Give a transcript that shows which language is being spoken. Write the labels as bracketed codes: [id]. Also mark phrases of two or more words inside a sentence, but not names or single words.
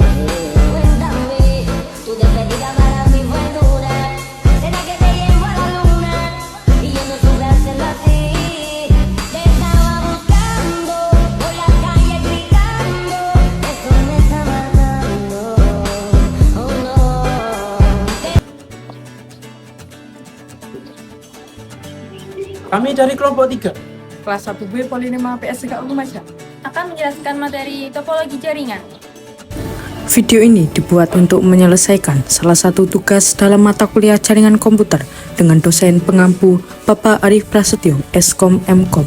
[es] Cuéntame, tu despedida para mí fue dura. Será que te llevo a la luna y yo no supe hacerlo así. Te estaba buscando por la calle gritando, eso me está matando. Oh no. [id] Kami dari kelompok 3. Kelas 1B Poli 5 PSK Umaja akan menjelaskan materi topologi jaringan. Video ini dibuat untuk menyelesaikan salah satu tugas dalam mata kuliah jaringan komputer dengan dosen pengampu Bapak Arif Prasetyo, Eskom Mkom.